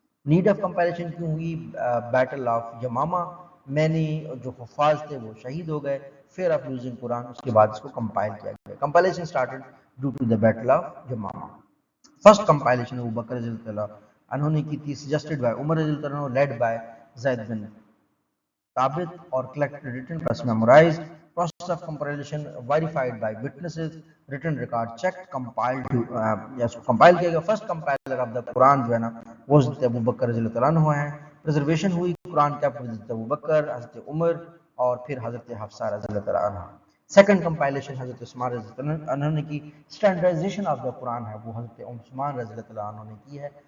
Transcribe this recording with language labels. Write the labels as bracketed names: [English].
[Urdu] Need of compilation کیوں ہوئی؟ Battle of یمامہ میں نے جو حفاظ تھے وہ شہید ہو گئے، فیئر آف لوزنگ قرآن، اس کے بعد اس کو کمپائل کیا گیا. [English] Compilation started due to the battle of Yamama. [Urdu] First compilation ابو بکر رضی اللہ عنہ نے کی تھی، [English] Suggested by Umar رضی اللہ عنہ، led by Zaid bin Thabit اور collected written plus memorized. Process of compilation verified by witnesses, written record checked, compiled to yes [Urdu] compile کیا گیا. first compiler of the Quran جو ہے نا وہ حضرت ابو بکر رضی اللہ عنہ ہیں. preservation ہوئی قرآن کا حضرت ابو بکر، حضرت عمر اور پھر حضرت حفصہ رضی اللہ عنہ. سیکنڈ کمپائلیشن حضرت عثمان رضی اللہ عنہ نے کی. اسٹینڈرڈائزیشن آف دا قرآن ہے وہ حضرت عثمان رضی اللہ عنہ نے کی ہے.